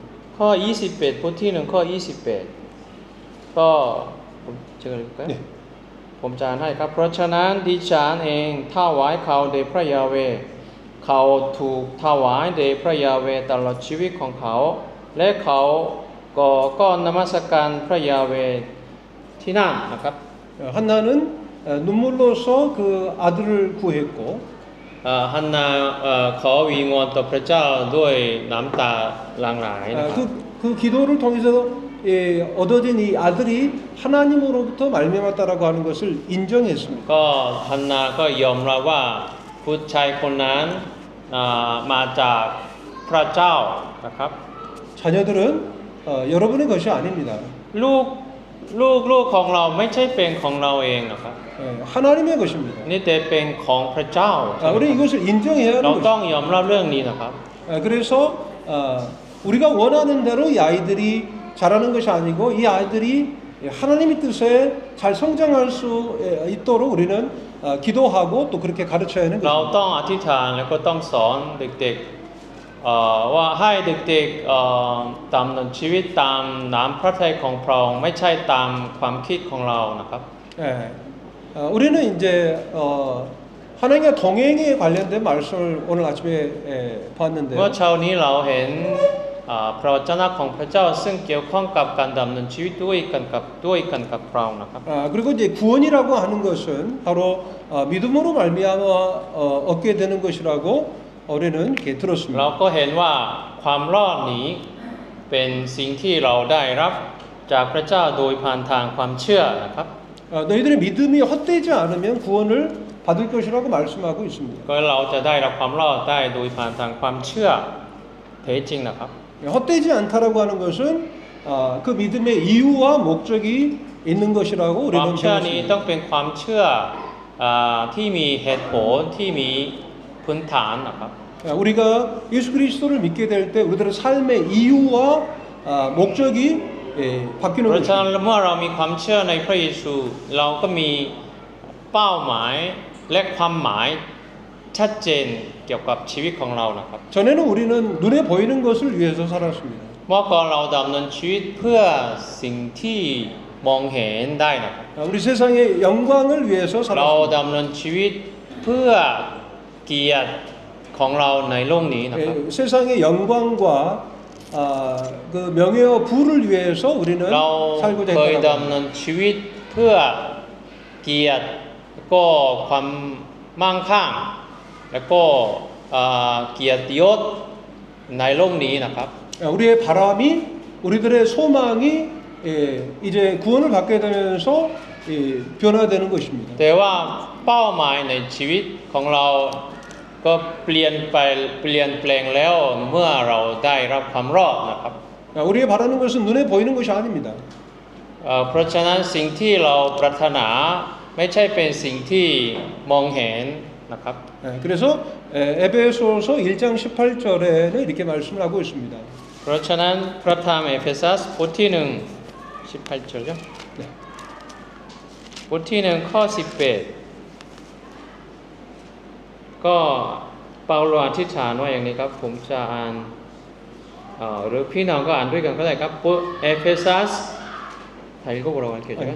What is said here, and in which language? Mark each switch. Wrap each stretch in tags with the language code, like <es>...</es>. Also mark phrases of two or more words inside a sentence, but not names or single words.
<th>ข้อ 21 บทที่ 1 ข้อ 28 ก็ผมเจอเลยครับ</th> <ko>네.</ko> <th>ผมจะอ่านให้ครับ เพราะฉะนั้นดิฉันเองถวายเขาแด่พระยาเวห์เขาถูกถวายแด่พระยาเวห์ตลอดชีวิตของเขา และเขาก็นมัสการพระยาเวห์ที่นั่นนะครับ</th> <ko>한나는 눈물로서 그 아들을 구했고</ko> <th>ฮันนาขอวิงวอนต่อพระเจ้าด้วยน้ำตาหลั่งไหลนะครับ</th> <ko>그 기도를 통해서 얻어진 이 아들이 하나님으로부터 말미암았다라고 하는 것을 인정했습니다.</ko> <th>ก็ฮันนาก็ยอมรับว่าผู้ชายคนนั้นมาจากพระเจ้านะครับ</th> <ko>자녀들은 여러분의 것이 아닙니다.</ko> <th>ลูกของเราไม่ใช่เป็นของเราเองนะครับ</th> <ko>하나님의 것입니다.</ko> <th>นี่แต่เป็นของพระเจ้า</th> <ko>우리 이것을 인정해야</ko> <th>เรา</th> <ko>하는</ko> <th>ต้อง</th> <ko>것입니다.</ko> <th>ยอมรับเรื่องนี้นะครับ</th> <ko>그래서 우리가 원하는 대로 이 아이들이 자라는 것이 아니고 이 아이들이 하나님의 뜻에 잘 성장할 수 있도록 우리는 기도하고 또 그렇게 가르쳐야 하는</ko> <th>เรา</th> <ko>것입니다.</ko> <th>ต้องอธิษฐานแล้วก็ต้องสอนเด็กๆว่าให้เด็กๆดำเนินชีวิตตามน้ำพระทัยของพระองค์ไม่ใช่ตามความคิดของเรานะครับ</th> <ko>우리는 이제 하나님과 동행에 관련된 말씀을 오늘 아침에</ko> <th>เมื่อ</th> <ko>봤는데요.</ko> <th>เช้านี้เราเห็นพระวจนะของพระเจ้าซึ่งเกี่ยวข้องกับการดำเนินชีวิตด้วยกันกับเรานะครับ</th> <ko>그리고 이제 구원이라고 하는 것은 바로 믿음으로 말미암아 얻게 되는 것이라고 우리는 이렇게</ko> <th>เรา</th> <ko>들었습니다.</ko> <th>ก็เห็นว่าความรอดนี้เป็นสิ่งที่เราได้รับจากพระเจ้าโดยผ่านทางความเชื่อนะครับ</th> <ko>너희들의 믿음이 헛되지 않으면 구원을 받을 것이라고 말씀하고 있습니다.</ko> <th>ก็เราจะได้รับความรอดได้โดยผ่านทางความเชื่อแท้จริงนะครับ</th> <ko>헛되지 않다라고 하는 것은 그 믿음의 이유와 목적이 있는 것이라고</ko> <th>ความ</th> <ko>우리는</ko> <th>เชื่อนี้ต้อ</th> <ko>배웠습니다.</ko> <th>งเป็นความเชื่อที่มีเหตุผลที่มีพื้นฐานนะครับ</th> <ko>우리가 예수 그리스도를 믿게 될 때 우리들의 삶의 이유와 목적이 바뀌는</ko> <th>เพราะฉะนั้น</th> <ko>것입니다.</ko> <th>เมื่อเรามีความเชื่อในพระเยซูเราก็มีเป้าหมายและความหมายชัดเจนเกี่ยวกับชีวิตของเรานะครับ</th> <ko>전에는 우리는 눈에 보이는 것을 위해서 살았습니다.</ko> <th>เมื่อก่อนเราดำเนินชีวิตเพื่อสิ่งที่มองเห็นได้นะครับ</th> <ko>우리 세상의 영광을 위해서</ko> <th>เรา</th> <ko>살았습니다.</ko> <th>ดำเนินชีวิตเพื่อเกียรติของเราในโลกนี้นะครับ</th> <ko>세상의 영광과 그 명예와 부를 위해서 우리는</ko> <th>เรา</th> <ko>살고자</ko> <th>เคย</th> <ko>했다고</ko> <th>ดำเนินชีวิตเพื่อเกียรติก็ความมั่งคั่งแล้วก็เกียรติยศในโลกนี้นะครับ</th> <ko>우리의 바람이 우리들의 소망이 이제 구원을 받게 되면서 변화되는 것입니다.</ko> <th>แต่ว่าเป้าหมายในชีวิตของเราก็เปลี่ยนแปลงแล้วเมื่อเราได้รับความรอดนะครับ</th> <ko>우리의 바라는 것은 눈에 보이는 것이 아닙니다.</ko> <th>เพราะฉะนั้นสิ่งที่เราปรารถนาไม่ใช่เป็นสิ่งที่มองเห็นนะครับ</th> <ko>그래서 에베소서 1장 18절에는 이렇게 말씀을 하고 있습니다.</ko> <th>เพราะฉะนั้นพระธรรมเอเฟซัสบทที่1 18จุดบทที่1ข้อ18ก็เปาโลอธิษฐานว่าอย่างนี้ครับผมจะอ่านหรือพี่น้องก็อ่านด้วยกันก็ได้ครับเอเฟซัสไทยก็บอกเราเขียนใช่ไหม</th>